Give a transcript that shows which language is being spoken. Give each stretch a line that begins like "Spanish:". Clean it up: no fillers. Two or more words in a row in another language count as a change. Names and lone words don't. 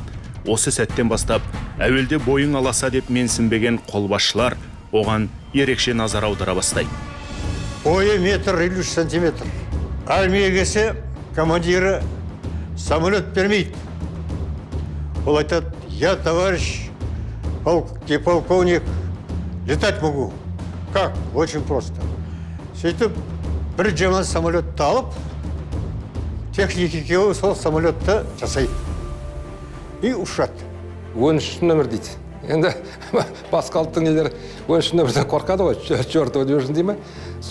Kazakh: Осы сәттен бастап, әуелде бойың аласа деп менсінбеген қолбасшылар оған ерекше назар аудара бастайды. Бойы метр 53 сантиметр. Армия келсе, командирі самолет бермейді. Он айтады,
Russian: я, товарищ полковник, летать могу. Как? Очень просто.
Kazakh: Сөйтіп, бір жаман самолетті алып, техники екеуі сол самолетті жасайды. И ұшады. 13 нөмір дейді. Енді басқа ұлттың елдері 13 нөмірден қорқады ғой,
Russian: чертова дюжин
Kazakh: дейді ме?